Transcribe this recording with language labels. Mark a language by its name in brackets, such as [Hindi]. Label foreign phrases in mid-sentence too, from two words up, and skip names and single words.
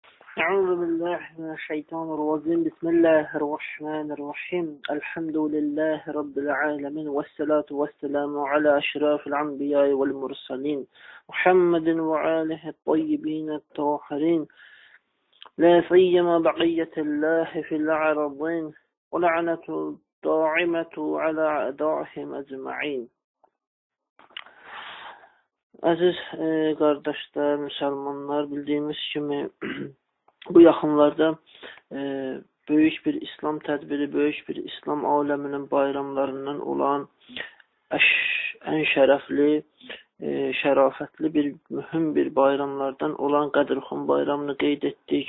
[Arabic] أعوذ بالله من الشيطان الرجيم بسم الله الرحمن الرحيم الحمد لله رب العالمين والصلاة والسلام على أشرف الأنبياء والمرسلين محمد وآله الطيبين الطاهرين لا سيما بقية الله في الأرضين ولعنة الداعمة على أعدائهم أجمعين. [Azerbaijani] Aziz qardaşlar, müsəlmanlar, bildiyimiz kimi bu yaxınlarda böyük bir İslam tədbiri, böyük bir İslam aləminin bayramlarından olan ən şərəfli, şərafətli bir, mühüm bir bayramlardan olan Qədirxum bayramını qeyd etdik.